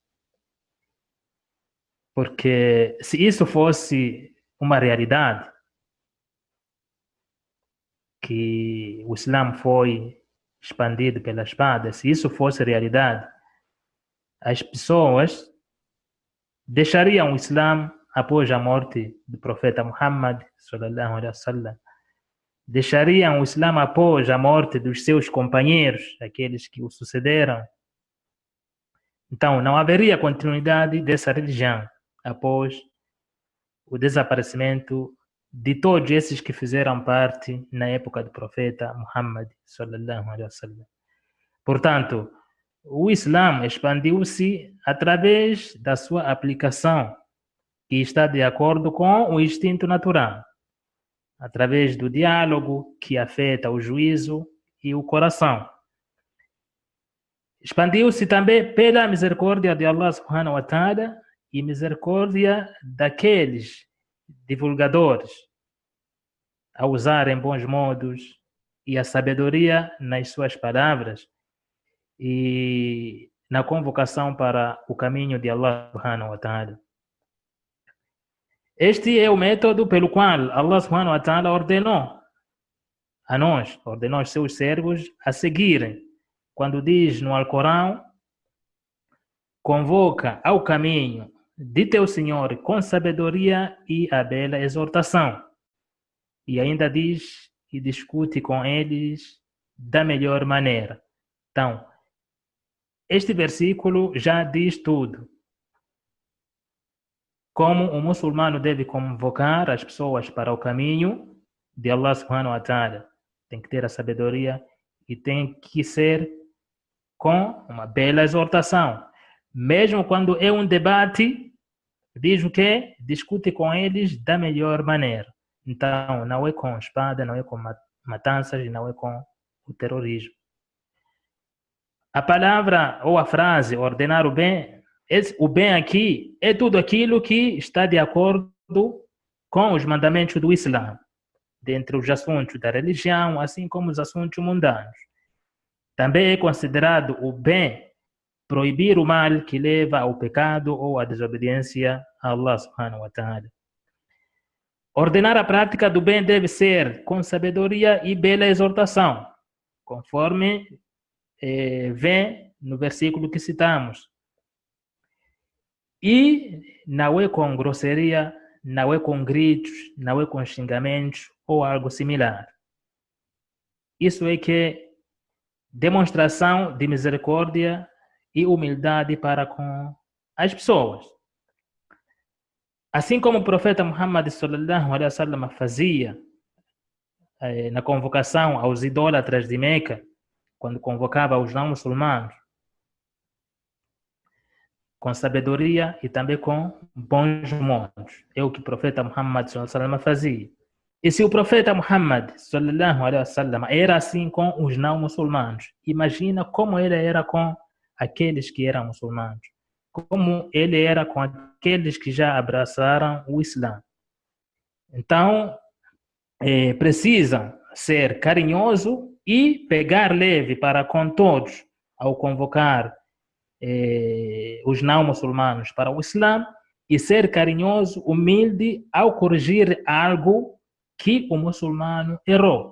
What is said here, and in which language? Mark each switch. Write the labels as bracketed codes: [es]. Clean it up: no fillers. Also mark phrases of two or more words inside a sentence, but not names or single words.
[pt] Porque se isso fosse uma realidade, que o Islã foi expandido pela espada, se isso fosse realidade, as pessoas deixariam o Islã após a morte do profeta Muhammad, [ar] صلى الله عليه وسلم. [pt] Deixariam o Islã após a morte dos seus companheiros, aqueles que o sucederam. Então, não haveria continuidade dessa religião após o desaparecimento de todos esses que fizeram parte na época do profeta Muhammad, [ar] صلى الله عليه وسلم. [pt] Portanto, o Islã expandiu-se através da sua aplicação, que está de acordo com o instinto natural, através do diálogo que afeta o juízo e o coração. Expandiu-se também pela misericórdia de Allah [ar] سبحانه وتعالى [pt] e misericórdia daqueles divulgadores a usarem bons modos e a sabedoria nas suas palavras e na convocação para o caminho de Allah [ar] سبحانه وتعالى. [pt] Este é o método pelo qual Allah [ar] سبحانه وتعالى [pt] ordenou aos seus servos a seguirem. Quando diz no Alcorão, convoca ao caminho de teu Senhor com sabedoria e a bela exortação. E ainda diz e discute com eles da melhor maneira. Então, este versículo já diz tudo. Como o muçulmano deve convocar as pessoas para o caminho de Allah [ar] سبحانه وتعالى. [pt] Tem que ter a sabedoria e tem que ser com uma bela exortação. Mesmo quando é um debate, diz o quê? Discute com eles da melhor maneira. Então, não é com espada, não é com matanças, não é com o terrorismo. A palavra ou a frase ordenar o bem aqui é tudo aquilo que está de acordo com os mandamentos do Islã, dentre os assuntos da religião, assim como os assuntos mundanos. Também é considerado o bem proibir o mal que leva ao pecado ou à desobediência a Allah [ar] سبحانه وتعالى. [pt] Ordenar a prática do bem deve ser com sabedoria e bela exortação, conforme vem no versículo que citamos. E não é com grosseria, não é com gritos, não é com xingamentos ou algo similar. Isso é que é demonstração de misericórdia e humildade para com as pessoas. Assim como o profeta Muhammad [ar] صلى الله عليه وسلم [pt] fazia na convocação aos idólatras de Meca, quando convocava os não muçulmanos, com sabedoria e também com bons modos. É o que o profeta Muhammad [ar] صلى الله عليه وسلم [pt] fazia. E se o profeta Muhammad [ar] صلى الله عليه وسلم [pt] era assim com os não muçulmanos, imagina como ele era com aqueles que eram muçulmanos, como ele era com aqueles que já abraçaram o Islã. Então, precisa ser carinhoso e pegar leve para com todos ao convocar os não muçulmanos para o Islã e ser carinhoso, humilde ao corrigir algo que o muçulmano errou.